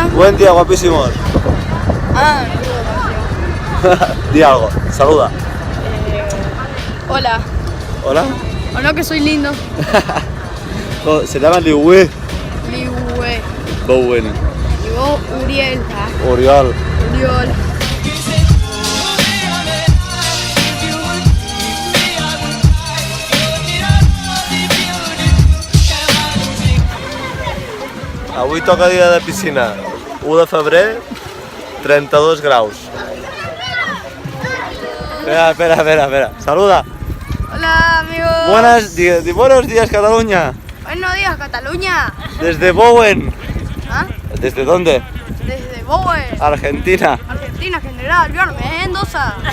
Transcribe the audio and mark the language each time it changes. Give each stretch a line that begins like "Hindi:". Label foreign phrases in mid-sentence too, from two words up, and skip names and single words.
Spanish: Buen día, guapísimos. Ah, Di algo. Saluda. hola. Hola. ¿O no que soy lindo? Se llama Liu Wei. Liue. Bowen. Digo Uriel. Oriol. Uriol.
Catalan: Avui toca dia de piscina. 1 de febrer, 32 graus.
Spanish: Espera. Saluda. Hola, amigos. Buenos días, Cataluña. Buenos días, Cataluña. Desde Bowen. ¿Ah? ¿Desde dónde? Desde Bowen. Argentina. Argentina, General Bjorn Mendoza.